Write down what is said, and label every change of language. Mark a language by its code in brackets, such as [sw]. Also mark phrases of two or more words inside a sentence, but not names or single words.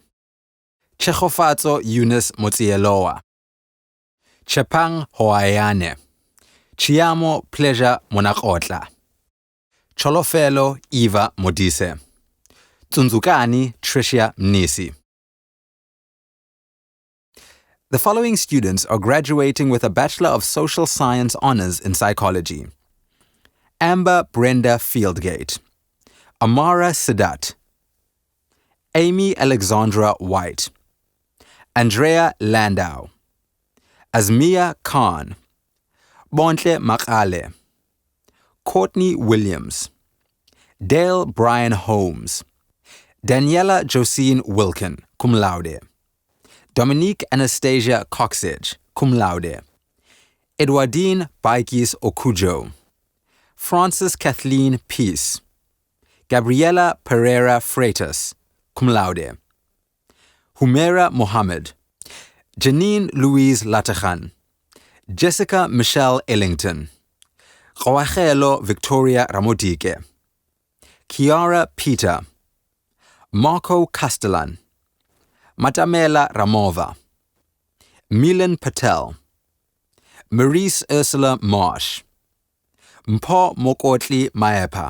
[en] Chechofatso Eunice Motieloa. Chepang Hoayane. Chiamo Pleasure Monakotla. Cholofelo Eva Modise. Tsunzukani Tricia Mnisi. The following students are graduating with a Bachelor of Social Science Honours in Psychology. Amber Brenda Fieldgate. Amara Sidat. Amy Alexandra White. Andrea Landau. Azmia Khan. Bontle Makale. Courtney Williams. Dale Brian Holmes. Daniela Josine Wilkin, [la] cum laude. [en] Dominique Anastasia Coxage, [la] cum laude. [en] Edwardine Baikis Okujo. Frances Kathleen Peace. Gabriela Pereira Freitas, [la] cum laude. [en] Humaira Mohammed. Janine Louise Latachan. Jessica Michelle Ellington. Kawachelo Victoria Ramodike. Kiara Peter. Marco Castellan. Matamela Ramova. Milan Patel. Maurice Ursula Marsh. Mpo Mokotli Maepa.